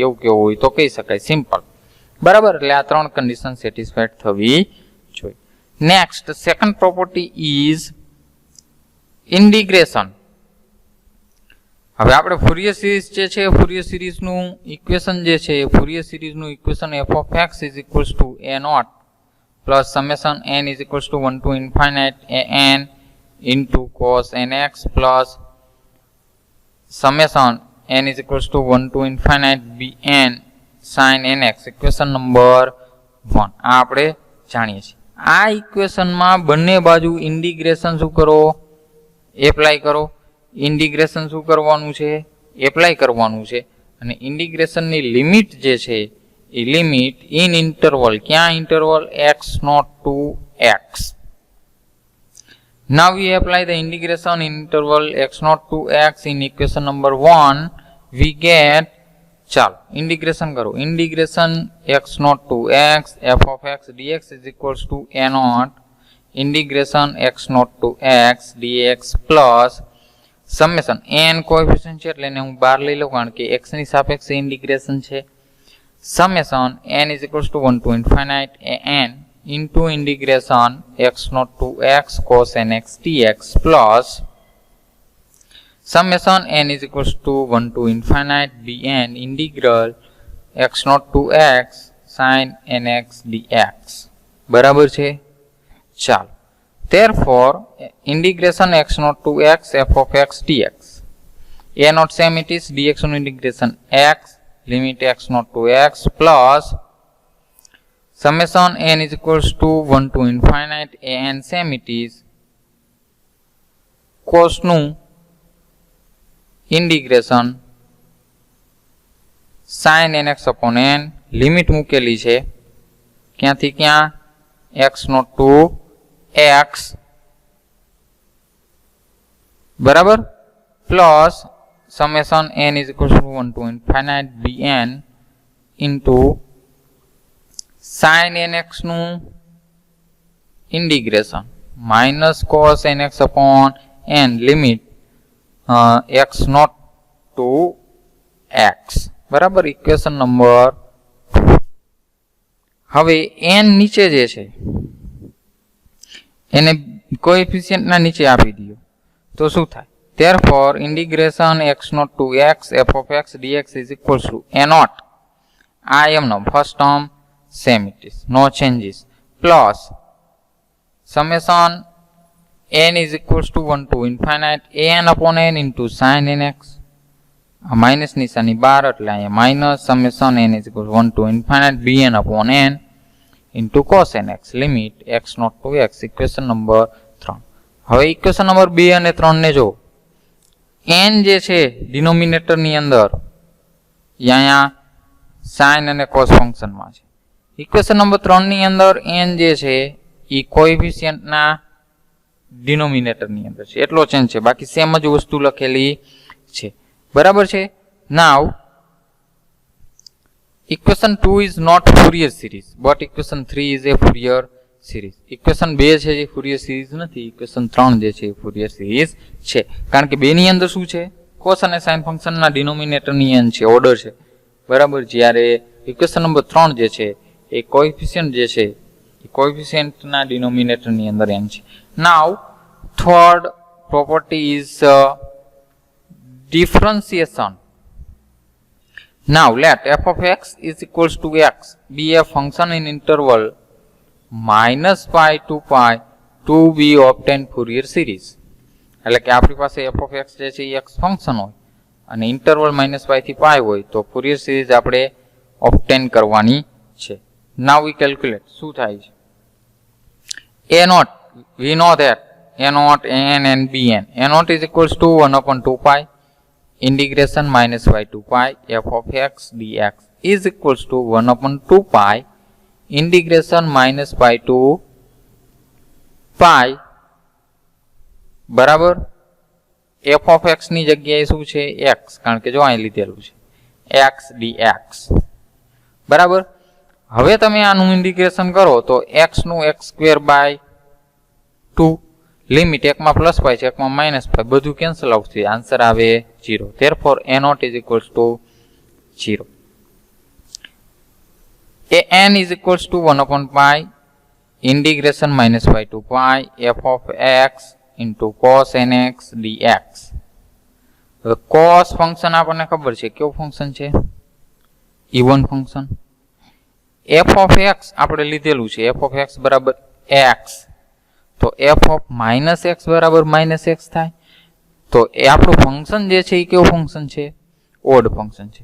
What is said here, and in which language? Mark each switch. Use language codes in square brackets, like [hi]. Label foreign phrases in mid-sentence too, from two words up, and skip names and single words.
[gu] એવું કેવું હોય તો કહી શકાય, સિમ્પલ, બરાબર. એટલે આ ત્રણ [en] condition satisfied [gu] થવી જોઈએ. [en] Next, second property is integration. [gu] હવે આપણે ફુરિયર સિરીઝ જે છે, ફુરિયર સિરીઝનું ઇક્વેશન જે છે, [en] ફુરિયર સિરીઝનું ઇક્વેશન f of x is equals to a0 plus summation n is equals to 1 to infinite an into cos nx plus summation n is equals to 1 to infinite bn sin nx. [gu] ઇક્વેશન નંબર 1 આ આપણે જાણીએ છીએ. આ ઇક્વેશનમાં બંને બાજુ ઇન્ટિગ્રેશન શું કરો? એપ્લાય કરો. ઇન્ટિગ્રેશન શું કરવાનું છે? એપ્લાય કરવાનું છે. અને ઇન્ટિગ્રેશનની લિમિટ જે છે એ [en] limit in interval, [gu] ક્યાં ઇન્ટરવલ? [en] x0 to x. Now we apply the integration in interval x0 to x in equation number 1. We get, [gu] ચાલો ઇન્ટિગ્રેશન કરો. [en] integration x0 to x f of x dx is equals to a0 integration x0 to x dx plus summation n [gu] કોએફિશિયન્ટ છે એટલે એને હું 12 લઈ લઉં કારણ કે x ની સાપેક્ષે ઇન્ટિગ્રેશન છે. [en] સમેશન n is equals to 1 to infinite an into integration x0 to x cos nx dx plus summation n is equals to 1 to infinite bn integral x0 to x sin nx dx. [gu] બરાબર છે. ચાલો, [en] therefore integration x0 to x f of x dx, a not same it is dx on integration x limit x0 to x plus summation n is equals to 1 to infinite an same it is cos નું integration sin nx upon n [gu] લિમિટ મૂકેલી છે ક્યાંથી ક્યાં [en] x0 to x બરાબર પ્લસ summation n is equals to 1 to infinite bn into sin nx નું integration minus cos nx upon n limit x0 to x [gu] બરાબર ઇક્વેશન નંબર 2. [en] હવે n નીચે જે છે એને કોએફિશિયન્ટ ના નીચે આપી દો તો શું થાય? therefore integration x0 to x f of x dx is equals to a0 I am now first term same it is no changes plus summation n is equals to 1 to infinite an upon n into sin nx minus [gu] નિશાની 12 એટલે અહીંયા [en] minus summation n is equals to 1 to infinite bn upon n into cos nx limit x0 to x [gu] ઇક્વેશન નંબર 3. હવે ઇક્વેશન નંબર 2 અને 3 ને જો n જે છે ડિનોમિનેટર ની અંદર અહીંયા sin અને cos ફંક્શન માં છે. ઇક્વેશન નંબર 3 ની અંદર n જે છે ઈ કોએફિશિયન્ટ ના ડિનોમિનેટર ની અંદર છે એટલો ચેન્જ છે, બાકી સેમ જ વસ્તુ લખેલી છે. બરાબર છે. [en] નાઉ equation 2 is not Fourier series but equation 3 is a Fourier series. [gu] equation 2 છે જે [en] Fourier series [gu] નથી, equation 3 જે છે [en] Fourier series [gu] છે કારણ કે બે ની અંદર શું છે cos અને sin ફંક્શન ના ડિનોમિનેટર ની n છે, ઓર્ડર છે. બરાબર. જ્યારે equation નંબર 3 જે છે એ કોએફિશિયન્ટ જે છે એ કોએફિશિયન્ટ ના ડિનોમિનેટર ની અંદર n છે. [en] નાઉ third property is differentiation. Now let f of x is equals to x be a function in interval minus pi to pi to be obtained Fourier series. [gu] એટલે કે આપણી પાસે [en] f of x [gu] જે છે એ x ફંક્શન હોય અને ઇન્ટરવલ -pi થી pi હોય તો [en] Fourier series [gu] આપણે obtain કરવાની છે. [en] Now we calculate [gu] શું થાય છે. [en] a0 we know that a0 an and bn a0 is equals to 1 upon 2 pi integration -pi to pi f of x dx is equals to 1 upon 2 pi integration -pi to pi બરાબર f of x [gu] ની જગ્યાએ શું છે [en] x [gu] કારણ કે જો અહીં લીધેલું છે [en] x dx બરાબર. [gu] હવે તમે આનું ઇન્ટિગ્રેશન કરો તો x નું x²/2 લિમિટ એકમાં પ્લસ પાઈ છે એકમાં માઇનસ પાઈ બધું [en] cancel out [gu] થઈ આન્સર આવે 0. [en] therefore a0 is equals to 0. an is equals to 1 upon pi integration -pi to pi f of x into cos nx dx. [gu] cos ફંક્શન આપણને ખબર છે કેવું ફંક્શન છે [en] even function. f of x [gu] આપણે લીધેલું છે [en] f of x [gu] બરાબર x તો [en] f of -x [gu] બરાબર -x થાય તો એ આપણું ફંક્શન જે છે એ કેવું ફંક્શન છે [en] odd function [gu] છે.